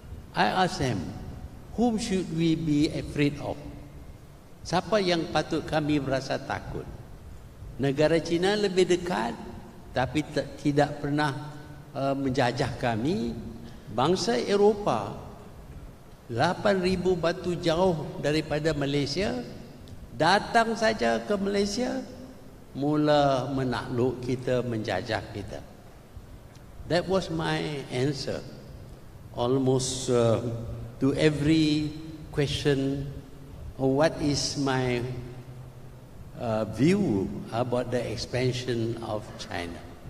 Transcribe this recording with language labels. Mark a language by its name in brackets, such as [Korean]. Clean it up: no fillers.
[English] I asked them, whom should we be afraid of? [Malay] Siapa yang patut kami berasa takut? Negara China lebih dekat tapi tidak pernah menjajah kami. Bangsa Eropah 8,000 batu jauh daripada Malaysia datang saja ke Malaysia, mula menakluk kita, menjajah kita. [English] That was my answer almost to every question. What is my view about the expansion of China?